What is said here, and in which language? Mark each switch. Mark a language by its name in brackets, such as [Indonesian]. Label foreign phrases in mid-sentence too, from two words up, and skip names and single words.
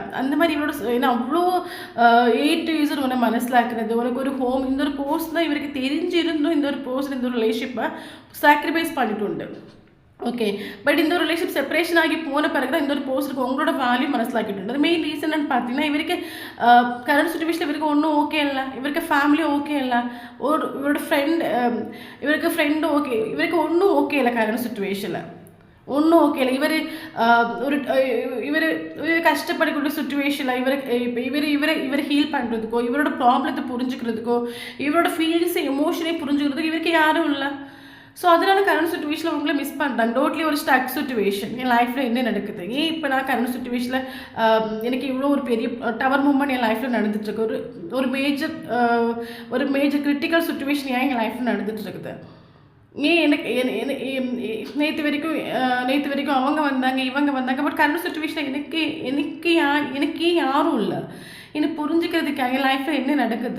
[Tamil] அந்த மாதிரி இவரோட ஏன்னா அவ்வளோ [English] A to Z [Tamil] உன்னை மனசிலாக்குறது, உனக்கு ஒரு ஹோம், இந்த ஒரு போஸ்ட் தான் இவருக்கு தெரிஞ்சிருந்தும் இந்த ஒரு போஸ்ட் இந்த ஒரு ரிலேஷன்ஷிப்பை சாக்ரிஃபைஸ் பண்ணிட்டு. ஓகே. பட் இந்த ஒரு ரிலேஷன்ஷிப் செப்பரேஷன் ஆகி போன பிறகு தான் இந்த ஒரு போஸ்ட்டுக்கு உங்களோட வேல்யூ മനസ്സിലാക്കിയിട്ടുണ്ട്. அது மெயின் ரீசன் [Malayalam] എന്ന് பார்த்தீங்கன்னா ഇവർക്ക് കറണ്ട് സിറ്റുവേഷനിൽ ഇവർക്ക് ഒന്നും ഓക്കെ അല്ല, ഇവർക്ക് ഫാമിലി ഓക്കെ അല്ല, ഇവരുടെ ഇവർക്ക് ഫ്രണ്ട് ഓക്കെ, ഇവർക്ക് ഒന്നും ഓക്കെ അല്ല കറണ്ട് സിറ്റുവേഷനിൽ ഒന്നും ഓക്കെ അല്ല. [Tamil] இவர் கஷ்டப்படக்கூடிய சுச்சுவேஷனில் இவர் ஹீல் பண்ணுறதுக்கோ, இவரோட ப்ராப்ளத்தை புரிஞ்சுக்கிறதுக்கோ, இவரோட ஃபீலிங்ஸை எமோஷனை புரிஞ்சுக்கிறதுக்கு இவருக்கு யாரும் இல்லை. ஸோ அதனால கரண்ட் சுச்சுவேஷனில் உங்களை மிஸ் பண்ணுறாங்க. டோட்லி ஒரு [English] stuck situation. [Tamil] என் லைஃப்பில் என்ன நடக்குது, ஏன் இப்போ நான் கரண்ட் சுச்சுவேஷனில் எனக்கு இவ்வளோ ஒரு பெரிய [English] tower moment [Tamil] என் லைஃப்பில் நடந்துட்டுருக்கு, ஒரு [English] major critical situation [Tamil] ஏன் என் லைஃப்பில் நடந்துட்டுருக்குது, ஏன் எனக்கு நேற்று வரைக்கும் அவங்க வந்தாங்க இவங்க வந்தாங்க, பட் கரண்ட் சுச்சுவேஷனில் எனக்கு யாரும் இல்லை எனக்கு புரிஞ்சுக்கிறதுக்கு என் லைஃப்பில் என்ன நடக்குது.